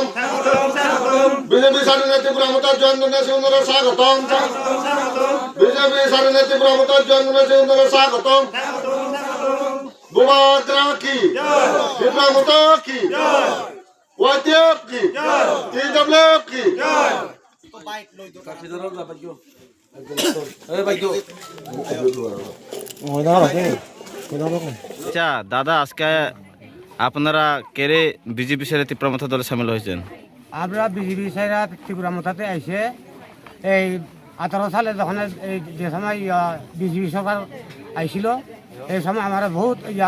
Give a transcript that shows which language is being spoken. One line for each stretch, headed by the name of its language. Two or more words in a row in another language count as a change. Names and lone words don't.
Kok Borok: BJP Sarine, Tripura Mutar Jandone, Siunar, Sagotom. BJP Sarine, Tripura Mutar Jandone, Siunar, Sagotom. Bubagra ki, Tripura Mutar ki, YTF ki, TWF ki.
Bangla: আচ্ছা দাদা, আজকে আপনারা কেরে বিজেপি ছেড়ে ত্রিপুরা মথা দলে সামিল হয়েছেন? আমরা বিজেপি ছেড়ে ত্রিপুরা মথাতে আইসে এই 18 সালে যখন এই যে সময় বিজেপি সরকার আইছিল এই সময় আমার বহুত